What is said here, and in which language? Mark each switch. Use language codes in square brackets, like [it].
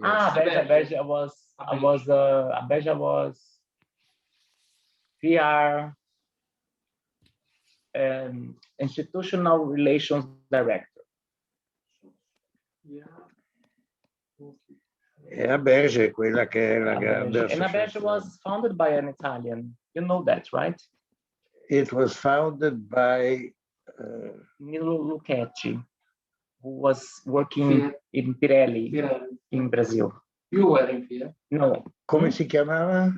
[en] Ah, Berge, Berge was PR Institutional Relations Director. [it] E a Berge è quella che è la grande associazione. [en] And Berge was founded by an Italian. You know that, right? It was founded by Nilo Lucchetti, who was working in Pirelli in Brazil. You were in here? No. [it] Come si chiamava?